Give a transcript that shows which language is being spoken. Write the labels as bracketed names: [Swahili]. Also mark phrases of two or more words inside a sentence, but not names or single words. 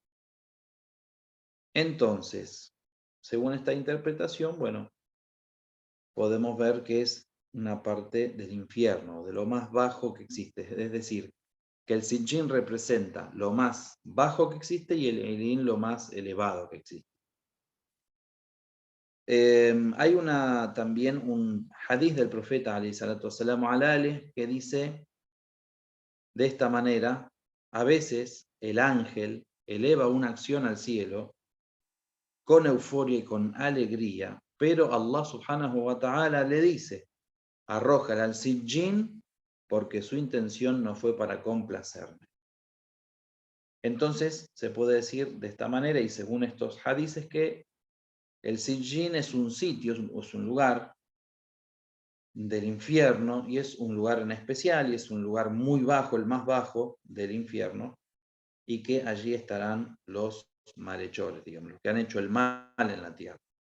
[Spanish] Entonces, según esta interpretación, bueno, podemos ver que es una parte del infierno, de lo más bajo que existe. Es decir, que el Sijin representa lo más bajo que existe y el Ilín lo más elevado que existe. Hay también un hadith del profeta [Arabic] عليه الصلاة والسلام على آله, [Spanish] que dice de esta manera: a veces el ángel eleva una acción al cielo con euforia y con alegría, pero Allah [Arabic] سبحانه وتعالى [Spanish] le dice: arrójala al sijin, porque su intención no fue para complacerme. Entonces se puede decir de esta manera, y según estos hadices, que el sijin es un sitio, es un lugar del infierno, y es un lugar en especial, y es un lugar muy bajo, el más bajo del infierno, y que allí estarán los malhechores, digamos, los que han hecho el mal en la tierra.